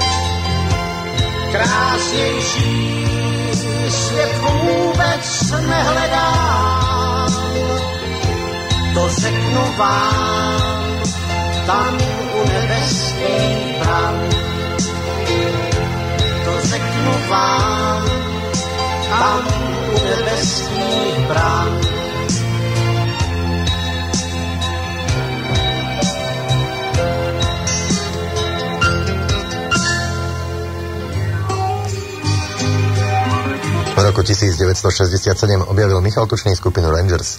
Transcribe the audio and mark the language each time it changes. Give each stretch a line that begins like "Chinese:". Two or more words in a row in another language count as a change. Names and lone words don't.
Czech: Krásnější svět vůbec nehledám, to řeknu vám, tam u nebeských bran. Řeknu vám, tam u nebeských brán.
Slovak: V roku 1967 objavil Michal Tučný skupinu Rangers.